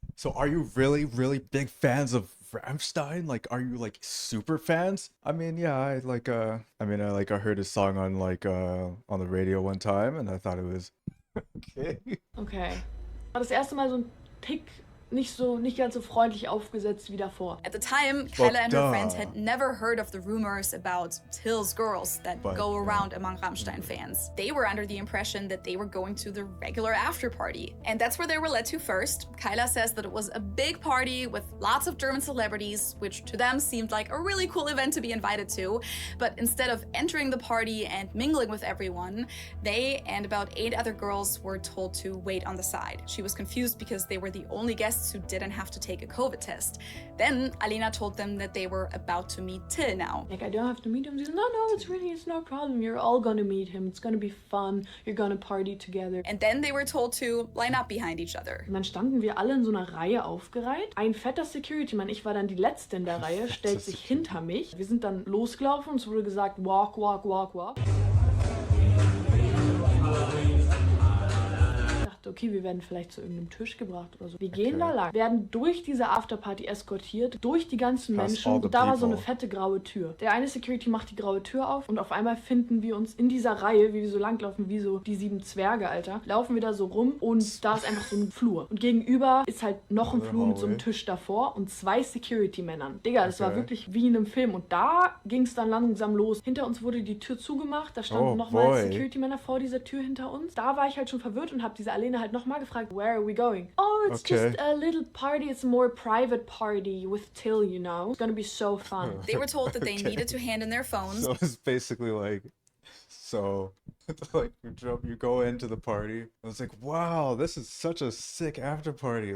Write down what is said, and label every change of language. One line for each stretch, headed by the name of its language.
English: So are you really, really big fans of Rammstein? Like, are you like super fans? I mean, yeah, I heard his song on on the radio one time, and I thought it was okay. Okay.
German: War das erste Mal so ein Tick nicht ganz so freundlich aufgesetzt wie davor.
English: At the time, Kyla and her friends had never heard of the rumors about Till's girls that go around among Rammstein fans. They were under the impression that they were going to the regular after party. And that's where they were led to first. Kyla says that it was a big party with lots of German celebrities, which to them seemed like a really cool event to be invited to. But instead of entering the party and mingling with everyone, they and about 8 other girls were told to wait on the side. She was confused because they were the only guests who didn't have to take a COVID test. Then Alena told them that they were about to meet Till now. Like, I don't have to meet him. She's, no, it's no problem. You're all gonna meet him. It's gonna be fun. You're gonna party together. And then they were told to line up behind each other.
German: Und dann standen wir alle in so einer Reihe aufgereiht. Ein fetter Security-Mann, ich war dann die Letzte in der Reihe, stellt sich hinter mich. Wir sind dann losgelaufen und es wurde gesagt,
English: walk, walk, walk, walk.
German: Okay, wir werden vielleicht zu irgendeinem Tisch gebracht oder so. Wir gehen da lang, werden durch diese Afterparty eskortiert, durch die ganzen Menschen. Und da war so eine fette graue Tür. Der eine Security macht die graue Tür auf und auf einmal finden wir uns in dieser Reihe, wie wir so langlaufen, wie so die 7 Zwerge, Alter. Laufen wir da so rum und da ist einfach so ein Flur. Und gegenüber ist halt noch ein Flur mit so einem Tisch davor und 2 Security-Männern. Digga, das war wirklich wie in einem Film. Und da ging es dann langsam los. Hinter uns wurde die Tür zugemacht. Da standen nochmal Security-Männer vor dieser Tür hinter uns. Da war ich halt schon verwirrt und habe diese Alena halt nochmal gefragt,
English: where are we going? Oh, it's just a little party. It's a more private party with Till, you know. It's gonna be so fun. They were told that they needed to hand in their phones. So it's basically like, you go into the party, and it's like, wow, this is such a sick after party.